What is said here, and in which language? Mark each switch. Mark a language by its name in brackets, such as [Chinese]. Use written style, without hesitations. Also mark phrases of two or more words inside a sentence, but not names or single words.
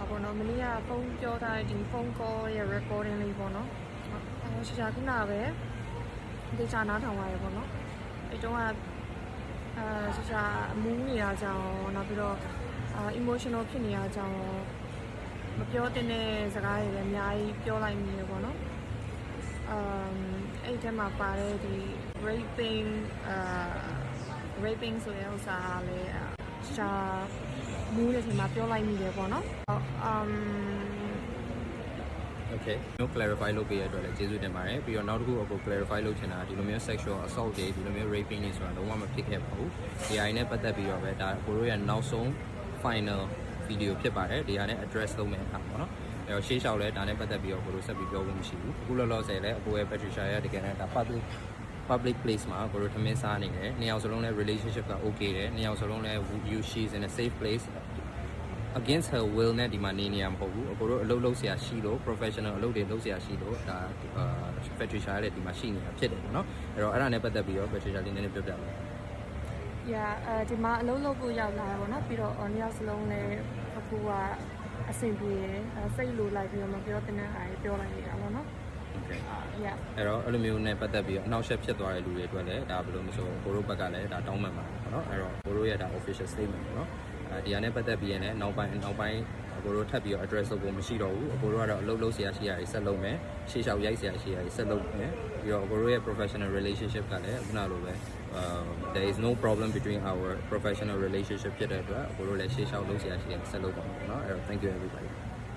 [Burmese] မနေ့ကဖုန်းပြောထားတဲ့ဒီဖုန်း call ရဲ့ recording လေးပေါ့နော်ရှာခုနပဲဒေချာနားထောင်ရတယ်ပေါ့နော်အဲ့တုန်းကရှာအမူးနေတာကြောင့်နောက်ပြီးတော့emotional ဖြစ်နေတာကြောင့်မပြောတဲ့စကားတွေလည်းအများကြီးပြောလိုက်မိရပေါ့နော်အဲ့ဒီမှာပါတဲ့ဒီ raping ဆိုတဲ့ဥစ္စာလည်းရှာမူးတဲ့ချိန်မှာပြောလိုက်မိတယ်ပေါ့နော် Okay မျိုး clarify လုပ်ပေးရတဲ့အတွက်လည်းကျေးဇူးတင်ပါတယ်ပြီးတော့နောက်တစ်ခုအခု clarify လုပ်ချင်တာဒီလိုမျိုး [English] sexual assault [Burmese] တွေဒီလိုမျိုး raping တွေဆိုတာလုံးဝမဖြစ်ခဲ့ပါဘူးဒီအရင်နဲ့ ပတ်သက်ပြီးတော့ပဲဒါကိုတို့ရဲ့နောက်ဆုံး [English] final video [Burmese] ဖြစ်ပါတယ်ဒီဟာနဲ့ address လုပ်မယ့်အခါပေါ့နော်အဲ့တော့ရှေ့လျှောက်လဲဒါနဲ့ပတ်သက်ပြီးတော့ကိုတို့ဆက်ပြီးပြောဖို့မရှိဘူးအခုလောလောဆယ်လဲအကိုရဲ့ Patricia ရဲ့တကယ်နဲ့ဒါ [English] public place [Burmese] မှာကိုတို့ထမင်းစားနေတယ်နှစ်ယောက်စလုံးလဲ relationship က okay တယ်နှစ်ယောက်စလုံးလဲ [English] she's in a safe place against her will [Burmese] နဲ့ဒီမှာနေနေရမဟုတ်ဘူးအကိုတို့အလုပ်လုပ်ဆရာရှိလို့ professional အလုပ်တွေလုပ်ဆရာရှိလို့ဒါ Patricia လည်းဒီမှာရှိနေတာဖြစ်တယ်ပေါ့နော်အဲ့တော့အဲ့ဒါနဲ့ပတ်သက်ပြီးတော့ Patricia လေးနည်းနည်းပြောပြပါ ဒီမှာအလုပ်လုပ်ဖို့ရောက်လာတာပေါ့နော်ပြီးတော့နှစ်ယောက်စလုံးလည်းအခုကအဆင်ပြေစိတ်လိုလိုက်ပြီးတော့မပြောတဲ့အားတွေပြောလိုက်နေတာပေါ့နော် Okay အဲ့တော့အဲ့လိုမျိုးနဲ့ပတ်သက်ပြီးတော့အနောက်ရှက်ဖြစ်သွားတဲ့လူတွေအတွက်လည်းဒါဘယ်လိုမဆိုကိုတို့ဘက်ကလည်းဒါတောင်းပန်ပါတယ်ပေါ့နော်အဲ့တော့ကိုတို့ရဲ့ဒါ [English] official statement [Burmese] ပေါ့နော်ဒီဟာနဲ့ပတ်သက်ပြီးရင်လည်းနောက်ပိုင်းအကိုတို့ထပ်ပြီးတော့ address လုပ်ဖို့မရှိတော့ဘူးအကိုတို့ကတော့အလုပ်လုပ်ဆရာရှိရာတွေဆက်လုပ်မယ်ရှေ့လျှောက်ရိုက်ဆရာရှိရာတွေဆက်လုပ်မယ်ပြီးတော့အကိုတို့ရဲ့ [English] professional relationship [Burmese] ကလည်းခုနလိုပဲ [English] there is no problem between our professional relationship [Burmese] ဖြစ်တဲ့အတွက်အကိုတို့လည်းရှေ့လျှောက်လုပ်ဆရာရှိရာဆက်လုပ်ပါမယ်ပေါ့နော်အဲ့တော့ [English] thank you everybody